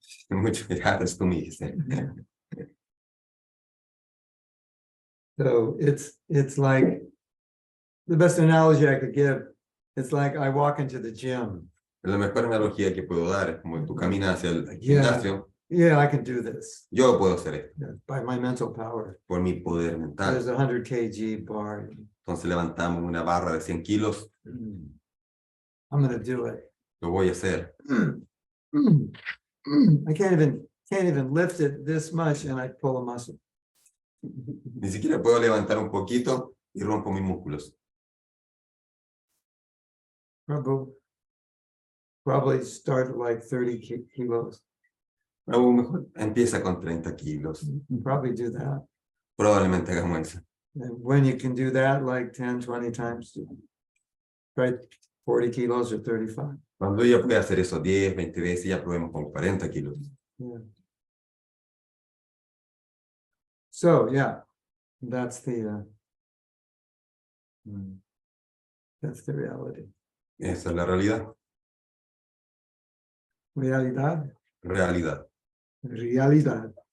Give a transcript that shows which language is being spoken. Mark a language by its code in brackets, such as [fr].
[es] Muchas gracias, tú me dijiste. [en] So it's like the best analogy I could give. It's like I walk into the gym. [es] La mejor analogía que puedo dar es como tú caminas hacia el [en] Yeah. [es] gimnasio. [en] Yeah, I can do this [es] Yo puedo hacer esto [en] by my mental power. [es] por mi poder mental. [en] There's a 100 kg bar. [es] Entonces levantamos una barra de 100 kilos. [en] I'm going to do it. [es] Lo voy a hacer. [en] I can't even lift it this much and I pull a muscle. [es] Ni siquiera puedo levantar un poquito y rompo mis músculos. [en] Probably start at like 30 kilos. [es] Algo mejor empieza con 30 kilos. [en] You can probably do that. [es] Probablemente hagamos eso. [en] And when you can do that like 10, 20 times, right? 40 kilos or 35. [es] Cuando ella puede hacer eso 10, 20 veces, ya probemos con 40 kilos. [en] Yeah. So yeah, that's the reality. [es] Esa es la realidad. Realidad. Realidad. Realidad.